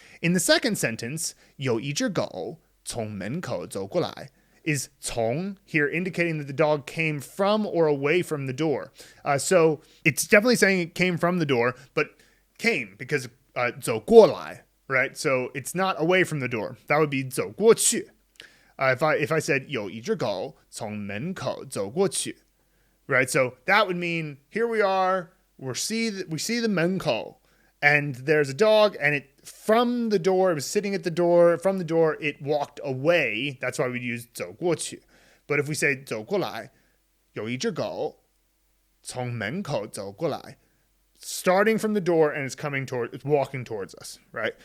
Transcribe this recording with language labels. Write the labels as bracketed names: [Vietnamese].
[English] In the second sentence, [Chinese] 有一只狗从门口走过来, [English] is 从 here indicating that the dog came from or away from the door. So it's definitely saying it came from the door, but came because 走过来, right? So it's not away from the door. That would be 走过去. If I said [Chinese] 有一只狗从门口走过去, [English] right? So that would mean here we are, we see the 门口, and there's a dog, and it from the door, it was sitting at the door, from the door, it walked away. That's why we'd use 走过去. But if we say 走过来, [Chinese] 有一只狗从门口走过来, [English] starting from the door and it's walking towards us, right?